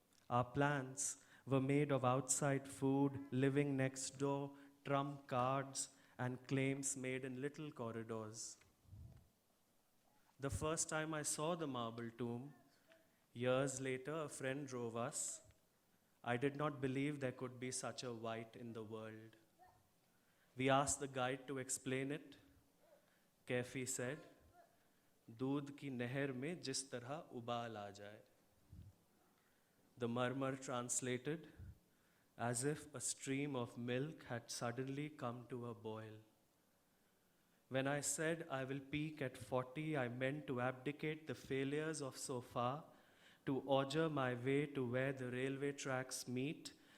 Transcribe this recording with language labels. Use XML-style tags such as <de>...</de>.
<en>Our plans were made of outside food, living next door, trump cards, and claims made in little corridors. The first time I saw the marble tomb, years later, a friend drove us. I did not believe there could be such a white in the world. We asked the guide to explain it.</en> <hi>Kefi said, "दूध की नहर में जिस तरह उबाल आ जाए."</hi> <en>The murmur translated as if a stream of milk had suddenly come to a boil. When I said I will peak at 40, I meant to abdicate the failures of so far, to auger my way to where the railway tracks meet</en>